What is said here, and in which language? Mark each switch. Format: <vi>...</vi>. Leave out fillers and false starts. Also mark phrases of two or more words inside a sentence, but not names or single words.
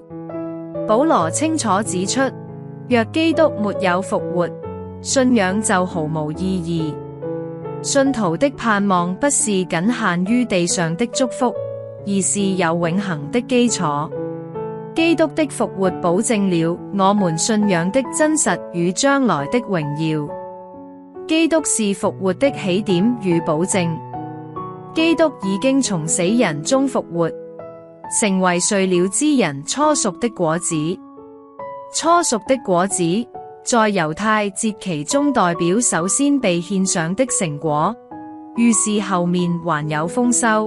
<zh>保羅清楚指出，若基督沒有復活，信仰就毫無意義。信徒的盼望不是僅限於地上的祝福，而是有永恆的基礎。基督的復活保證了我們信仰的真實與將來的榮耀。基督是復活的起點與保證。基督已經從死人中復活，成為睡了之人初熟的果子。初熟的果子在猶太節期中代表首先被獻上的成果，預示後面還有豐收。</zh>